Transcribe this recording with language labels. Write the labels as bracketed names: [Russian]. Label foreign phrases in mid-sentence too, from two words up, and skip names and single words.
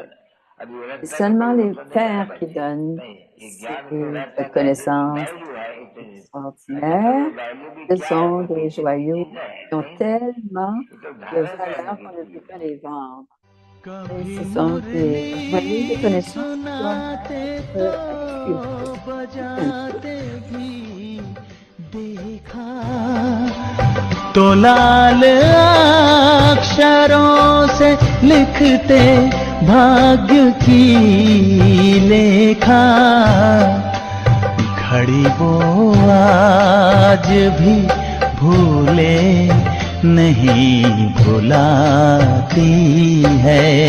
[French] C'est seulement les pères qui donnent cette connaissance extraordinaire. Ce sont des joyaux qui ont tellement de valeur qu'on ne peut pas les vendre. Et ce sont des joyaux de connaissances [Hindi] तो लाल अक्षरों से लिखते भाग्य की लेखा घड़ी वो आज भी भूले नहीं भुलाती है